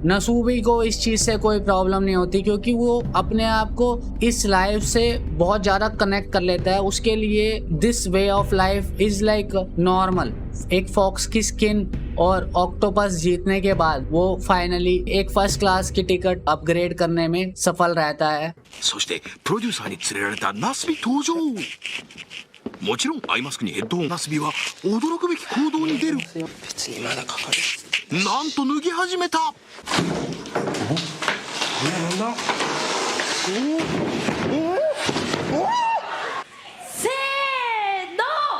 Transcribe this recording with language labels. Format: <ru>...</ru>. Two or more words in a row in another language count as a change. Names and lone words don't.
<hi>नसूबी को इस चीज से कोई प्रॉब्लम नहीं होती, क्योंकि वो अपने आप को इस लाइफ से बहुत ज्यादा कनेक्ट कर लेता है। उसके लिए</hi> <en>this way of life is like normal.</en> <hi>एक फॉक्स की स्किन और ऑक्टोपस जीतने के बाद वो फाइनली एक</hi> <en>first class</en> <hi>की टिकट अपग्रेड करने में सफल रहता है।</hi> <ja>そしてプロデューサーに連れられたナスビ登場。もちろんアイマスクにヘッドホン。ナスビは驚くべき行動に出る。別にまだかかる。なんと脱ぎ始めた。なんだ？せーの、</ja>